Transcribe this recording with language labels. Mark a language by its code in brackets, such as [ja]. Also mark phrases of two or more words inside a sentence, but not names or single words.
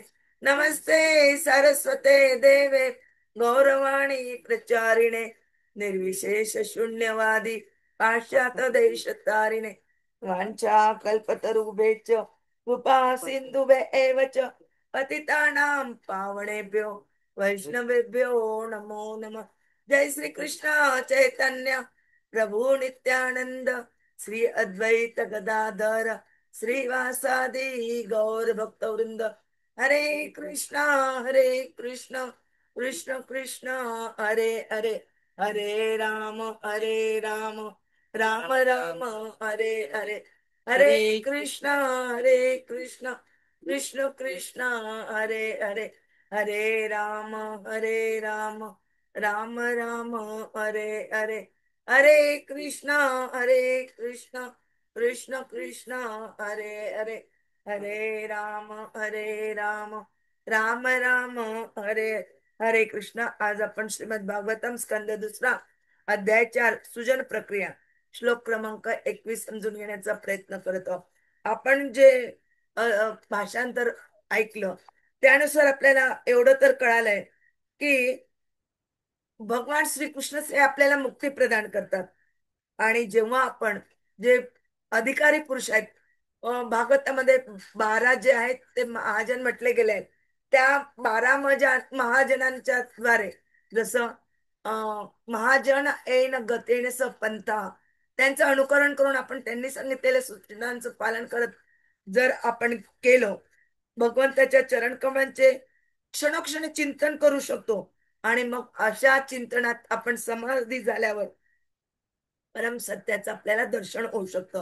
[sa] नमस्ते सरस्वते देवे गौरवाणी प्रचारिणे निर्विशेष शून्यवादी पाश्चात देश तारिणे वांछा कल्पतरुभ्यश्च कृपा सिंधुभ्य एव च पतितानां पावनेभ्यो वैष्णवेभ्यो नमो नमः. जय श्री कृष्ण चैतन्य प्रभु नित्यानंद श्री अद्वैत गदाधर श्रीवासादि गौर भक्तवृंद. हरे कृष्णा कृष्ण कृष्ण हरे हरे हरे राम राम राम हरे हरे. हरे कृष्ण कृष्ण कृष्ण हरे हरे हरे राम राम राम हरे हरे. हरे कृष्ण कृष्ण कृष्ण हरे हरे हरे राम राम राम हरे. हरे कृष्ण. [mr] आज आपण श्रीमद भागवतम स्कंद दुसरा अध्याय 4 सुजन प्रक्रिया श्लोक क्रमांक 21 समजून घेण्याचा प्रयत्न करत आहोत. आपण जे भाषांतर ऐकलं त्यानुसार आपल्याला एवढं तर कळालंय की भगवान श्रीकृष्ण हे आपल्याला मुक्ती प्रदान करतात. आणि जेव्हा आपण जे अधिकारी पुरुष आहेत, भागवतामध्ये 12 जे आहेत ते महाजन म्हटले गेले आहेत. त्या 12 महाजनांच्या द्वारे जसं [sa] महाजन ऐन गतेन स पंथा [mr] त्यांचं अनुकरण करून आपण त्यांनी सांगितलेल्या सूचनांचं पालन करत जर आपण केलं, भगवंताच्या चरण कमळांचे क्षणोक्षणी चिंतन करू शकतो. आणि मग अशा चिंतनात आपण समाधी झाल्यावर परम सत्याचं आपल्याला दर्शन होऊ शकतं.